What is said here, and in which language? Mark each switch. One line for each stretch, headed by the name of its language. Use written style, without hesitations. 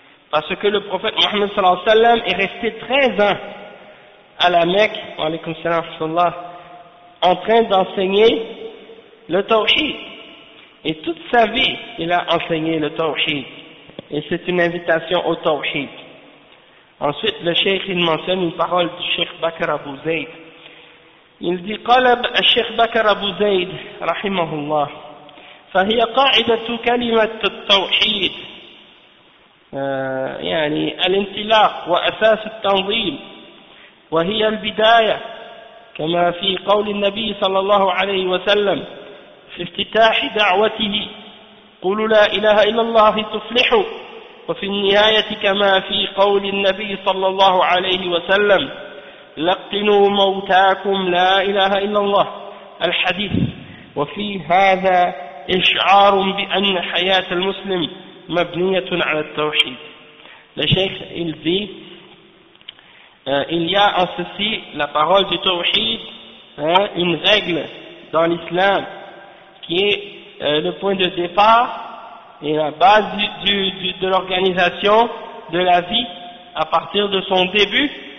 French: Parce que le prophète Mohammed sallallahu alayhi wa sallam est resté 13 ans à la Mecque,
Arabic: alaykum salam wa rahmatullah,
French: en train d'enseigner le tawhid. Et toute sa vie, il a enseigné le tawhid. Et c'est une invitation au tawhid. Ensuite, le cheikh, il mentionne une parole du cheikh Bakr Abu Zayd. Il dit
Arabic: قال الشيخ بكر أبو زيد رحمه الله فهي قاعدة كلمة التوحيد يعني الانطلاق وأساس التنظيم وهي البداية كما في قول النبي صلى الله عليه وسلم في افتتاح دعوته قولوا لا إله إلا الله تفلحوا وفي النهاية كما في قول النبي صلى الله عليه وسلم لقنوا موتاكم لا إله إلا الله الحديث وفي هذا إشعار بأن حياة المسلم مبنية على التوحيد.
French: Le Cheikh il dit, il y a en ceci la parole du tawhid, hein, une règle dans l'islam qui est le point de départ et la base de l'organisation de la vie à partir de son début.